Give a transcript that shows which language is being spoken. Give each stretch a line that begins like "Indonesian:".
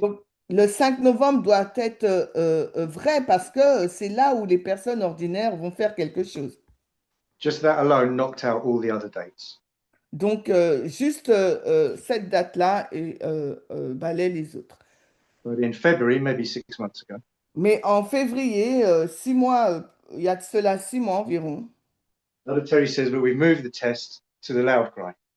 French: Donc, le 5 novembre doit être vrai parce que c'est là où les personnes ordinaires vont faire quelque chose.
English: Just that alone knocked out all the other dates.
French: Donc, juste cette date-là et balaie les autres.
English: But in February, maybe 6 months ago,
French: Mais en février, 6 mois, il y a de cela 6 mois environ,
English: Elder Terry says, but we moved the test to the loud cry.